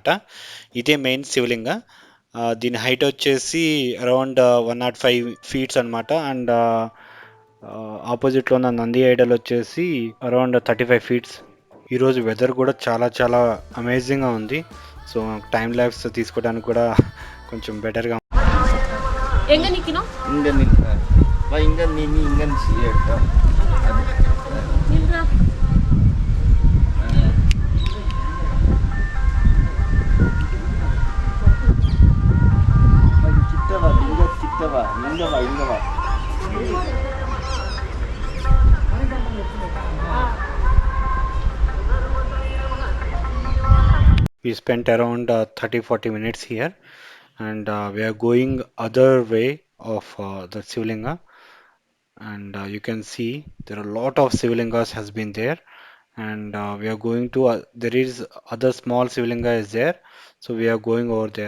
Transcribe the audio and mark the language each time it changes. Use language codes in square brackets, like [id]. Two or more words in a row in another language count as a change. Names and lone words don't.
[te] ఇదే మెయిన్ శివలింగ. దీని హైట్ వచ్చేసి [en] around 105 feets [te] అనమాట. అండ్ ఆపోజిట్లో ఉన్న నంది ఐడల్ వచ్చేసి [en] around 35 feets. [te] ఈరోజు వెదర్ కూడా చాలా చాలా అమేజింగ్గా ఉంది. సో [en] time labs [te] తీసుకోవడానికి కూడా కొంచెం బెటర్గా. [ta] எங்க நிக்கணும்? இங்க நில்ல. வா இங்க நீ இங்க நில்லுடா. நில்றா. இங்க வா. [en] We spent around 30-40 minutes here, and we are going other way of the Sivalinga, and you can see there are a lot of Sivalingas has been there, and we are going to there is other small Sivalinga is there, so we are going over there.